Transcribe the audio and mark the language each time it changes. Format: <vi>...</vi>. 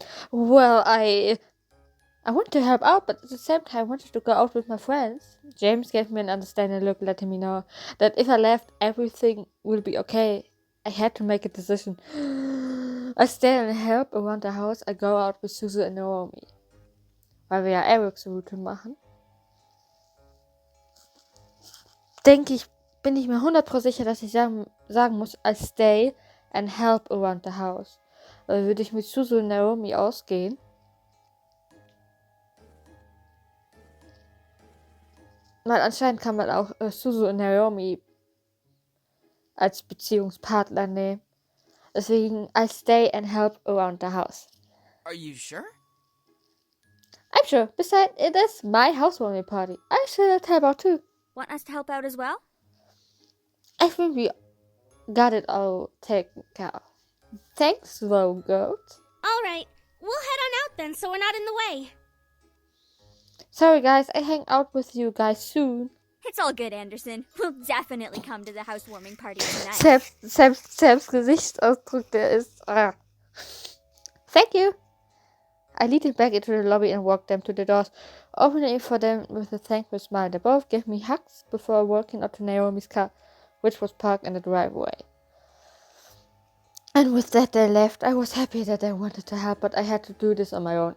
<en>Well, I want to help out, but at the same time I wanted to go out with my friends. James gave me an understanding look, letting me know that if I left, everything will be okay. I had to make a decision. I stay and help around the house. I go out with Suzu and Naomi.</en> <de>Weil wir ja Eriks Route machen. Bin ich mir 100% sicher, dass ich sagen muss,</de> <en>I stay and help around the house.</en> <de>Weil würde ich mit Suzu und Naomi ausgehen, weil anscheinend kann man auch Suzu und Naomi als Beziehungspartner nehmen. Deswegen,</de> <en>I stay and help around the house. Are you sure? I'm sure. Besides, it is my housewarming party. I should help out too. Want us to help out as well? I think we got it all taken care of. Thanks, little goat. All right, we'll head on out then so we're not in the way. Sorry guys, I hang out with you guys soon. It's all good, Anderson. We'll definitely come to the housewarming party tonight.</en> <de>Sam's Gesichtsausdruck, der ist...</de> <en>Thank you. I lead him back into the lobby and walked them to the doors, opening for them with a thankful smile. They both gave me hugs before walking up to Naomi's car, which was parked in the driveway. And with that they left. I was happy that they wanted to help, but I had to do this on my own.</en>